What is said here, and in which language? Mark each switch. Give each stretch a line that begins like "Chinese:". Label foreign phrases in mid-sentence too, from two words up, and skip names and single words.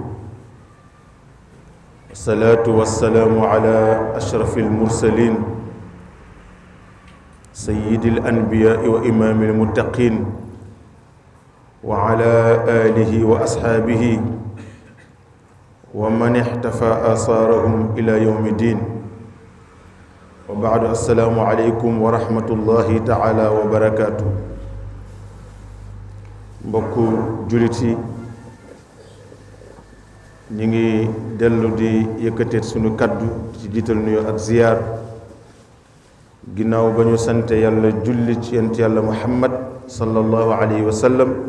Arabic: الصلاة والسلام على أشرف المرسلين سيد الأنبياء وإمام المتقين وعلى آله وأصحابه ومن احتفى آثارهم إلى يوم الدين. وبعد السلام عليكم ورحمة الله تعالى وبركاته.
Wolof: mbokku jullit yi ñu ngi dellu di yëkkateet sunu kaddu ci jiital nuyoo ak ziyaar ginnaaw ba ñu sante yàlla julli ci yonent yàlla Muhammad
Arabic: صلى الله عليه وسلم,